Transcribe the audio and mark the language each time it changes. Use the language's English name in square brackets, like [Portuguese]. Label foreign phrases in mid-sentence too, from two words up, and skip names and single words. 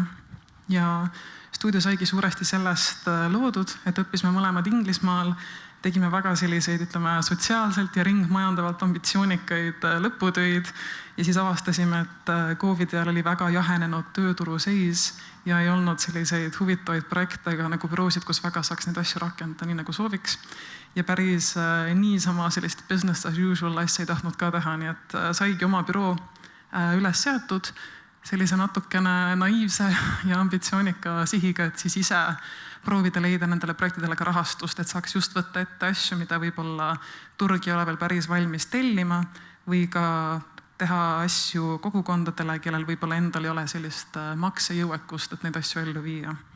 [Estonian] Ja stuudio saigi suuresti sellest loodud, et õppisime mõlemad Inglismaal, tegime väga selliseid, ütleme, sotsiaalselt ja ringmajandavalt ambitsioonikaid lõputöid ja siis avastasime, et COVID ajal oli väga jahenenud tööturu seis ja ei olnud selliseid huvitavaid projekte ega nagu büroosid, kus väga saaks neid asju rakendada nii nagu sooviks. Ja päris niisama sellist [English] business as usual [Estonian] asja ei tahtnud ka teha, nii et saigi oma büroo üles seatud sellise natukene naiivse ja ambitsioonika sihiga, et siis ise proovida leida nendele projektidele ka rahastust, et saaks just võtta ette asju, mida võib-olla turg ei ole veel päris valmis tellima või ka teha asju kogukondadele, kellel võib-olla endal ei ole sellist maksejõuekust, et neid asju ellu viia.